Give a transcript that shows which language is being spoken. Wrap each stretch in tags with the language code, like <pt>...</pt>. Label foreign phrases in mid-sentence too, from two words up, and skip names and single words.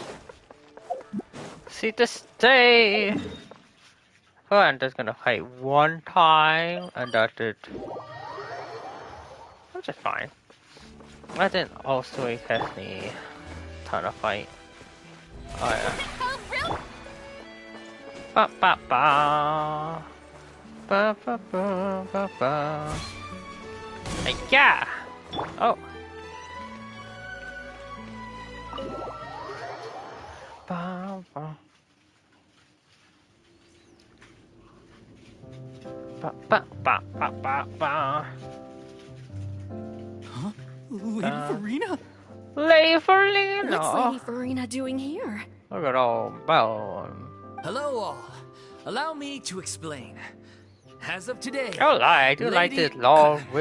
<en>See the stage. Oh, I'm just gonna fight one time, and that's it. Which is fine. I didn't also have me ton of fight. Oh yeah. Ba ba ba. Ba ba ba ba ba. Yeah. Oh. Ba, ba. Ba, ba, ba, ba, ba, ba. Huh? Lady Furina? Lady What's Furina. Lady Furina doing here? Look at all bone. Hello all. Allow me to explain. As of today, Oh, I do like Lady- this long wick</en>